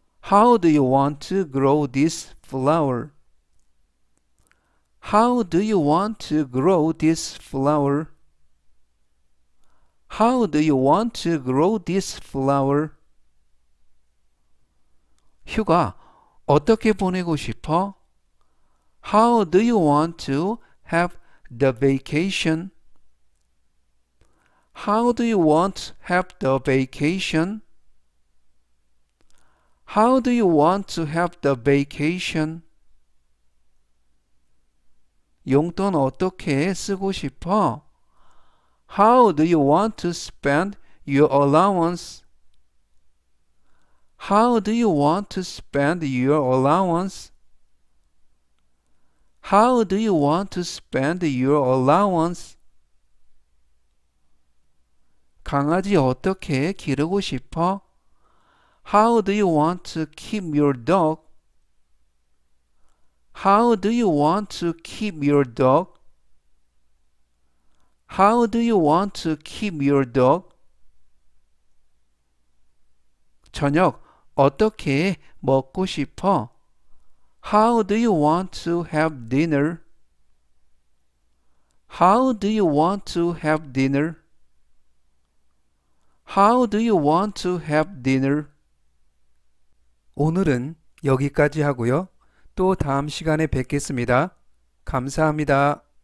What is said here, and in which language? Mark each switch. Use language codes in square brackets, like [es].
[en] How do you want to grow this flower? How do you want to grow this flower? How do you want to grow this flower? [ko] 휴가 어떻게 보내고 싶어? [en] How do you want to have the vacation? How do you want to have the vacation? How do you want to have the vacation? [ko] 용돈 어떻게 쓰고 싶어? [en] How do you want to spend your allowance? How do you want to spend your allowance? How do you want to spend your allowance? [ko] 강아지 어떻게 기르고 싶어? [en] How do you want to keep your dog? How do you want to keep your dog? How do you want to keep your dog? [ko] 저녁 어떻게 먹고 싶어? [en] How do you want to have dinner? How do you want to have dinner? How do you want to have dinner? [ko] 오늘은 여기까지 하고요. 또 다음 시간에 뵙겠습니다. 감사합니다.